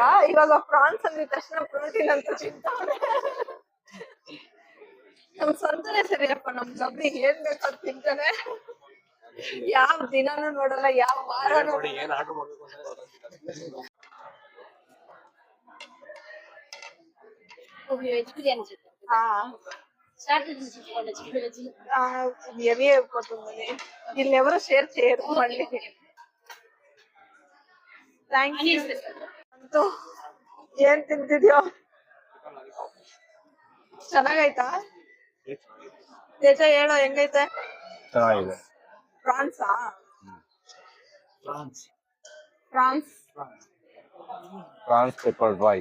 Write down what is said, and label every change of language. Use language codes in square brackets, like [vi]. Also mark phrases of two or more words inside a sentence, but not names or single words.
[kn] ಇವಾಗ ಪ್ರಾನ್ಸ್ ಅಂದಿದ ತಕ್ಷಣ ಪ್ರೋಟೀನ್ ಅಂತ ತಿಂತಾನೆ. ನಮ್ ಸ್ವಂತನೇ ಸರಿಯಪ್ಪ, ನಮ್ ಗಬ್ಬಿ ಏನ್ ಬೇಕಾದ್ ತಿಂತಾನೆ. ಯಾವ ದಿನಾನು ನೋಡಲ್ಲ, ಯಾವ ವಾರನೂ. [te] ಹೆವಿ అయిపోతుంది. ఇల్లెవరు షేర్ చేయరు మళ్ళీ. [en] thank you. [kn] ಅಂತೂ ಏನ್ ತಿಂತಿದ್ಯೋ? ಚೆನ್ನಾಗೈತಾ? ತೇಜ ಹೇಳೋ, ಹೆಂಗೈತೆ? ಚೆನ್ನಾಗಿದೆ. ಪ್ರಾನ್ಸಾ? [en] prawns pepper dry.